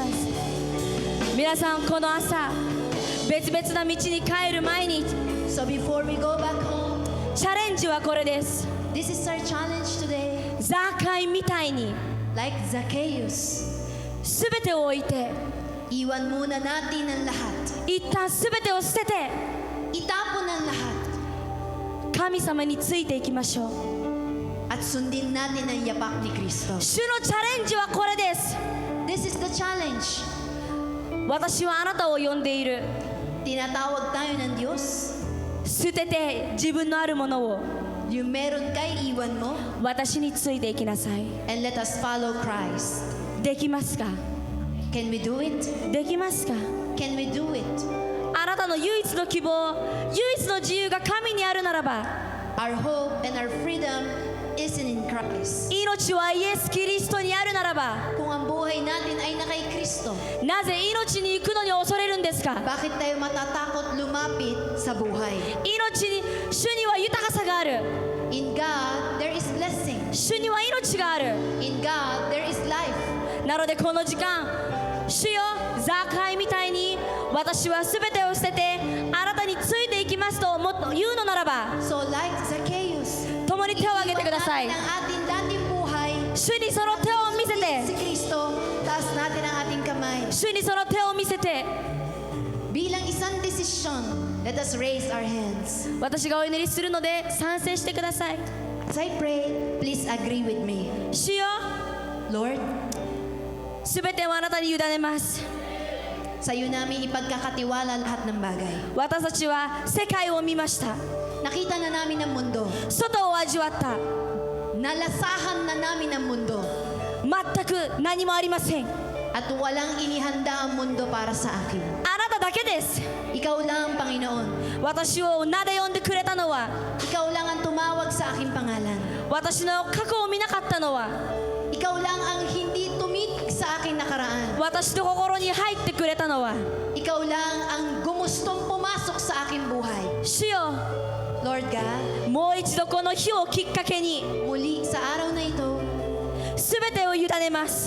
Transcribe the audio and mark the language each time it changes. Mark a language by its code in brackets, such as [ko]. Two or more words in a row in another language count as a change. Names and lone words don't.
[ja] 皆さん、この朝、別々な道に帰る前に、 [en] So before we go back home, [ja] チャレンジはこれです。 [en] this is our challenge today. [ja] ザーカイみたいに、 [en] Like Zacchaeus, [ja] すべてを置いて、 [tl] iwan muna natin ang lahat. [ja] 一旦すべてを捨てて、 [tl] Itapon ang lahat [ja] 神様についていきましょう。 [tl] at sundin natin ang yapak ni Kristo. [ja] 主のチャレンジはこれです。 [en] This is the challenge. [ja] 私はあなたを呼んでいる。 [tl] Tinatawag tayo ng Diyos. [ja] 捨てて自分のあるものを [tl] Yung meron kay iwan mo [ja] 私についていきなさい。 [en] and let us follow Christ. [ja] できますか？ [en] Can we do it? [ja] できますか？ [en] Can we do it? [ja] あなたの唯一の希望、唯一の自由が神にあるならば、 [en] Our hope and our freedom isn't in Christ. [ja] 命はイエス・キリストにあるならば、 [tl] Kung ang buhay natin ay na kay Kristo, [ja] なぜ命に行くのに恐れるんですか？ [tl] bakit tayo matatakot lumapit sa buhay? [ja] 命に、主には豊かさがある。 [en] In God, there is blessing. [ja] 主には命がある。 [en] In God, there is life. [ja] なのでこの時間、主よ、ザーカイみたいに私はすべてを捨ててあなたについていきますと言うのならば、 [en] So like Zacchaeus, [ja] 共に手を挙げてください。 [tl] iwan natin ang ating dating buhay, [ja] 主にその手を見せ [tl] si [ja] て、 [tl] Kristo, taas natin ang ating kamay. [ja] 主にその手を見せて、 [tl] Bilang isang desisyon, [en] let us raise our hands. [ja] 私がお祈りするので賛成してください。 [en] As I pray, please agree with me. [ja] 主よ、 [en] Lord, [ja] すべてをあなたに委ねます。 [tl] sa iyo namin ipagkakatiwala lahat ng bagay. [ja] 私たちは世界を見ました。 [tl] Nakita na namin ang mundo. [ja] 外を味わった。 [tl] Nalasahan na namin ang mundo. [ja] 全く何もありません。 [tl] At walang inihanda ang mundo para sa akin. [ja] あなただけです。 [tl] Ikaw lang, Panginoon. [ja] 私を名で呼んでくれたのは、 [tl] Ikaw lang ang tumawag sa aking pangalan. [ja] 私の過去を見なかったのは、 [tl] Ikaw lang ang hindi tumitik sa aking nakaraan. [ja] 私の心に入ってくれたのは、 [tl] Ikaw lang ang gumustong pumasok sa aking buhay. [ja] 主よ、 [en] Lord God, [ja] もう一度この日をきっかけに [tl] muli sa araw na ito, [ja] すべてを委ねます。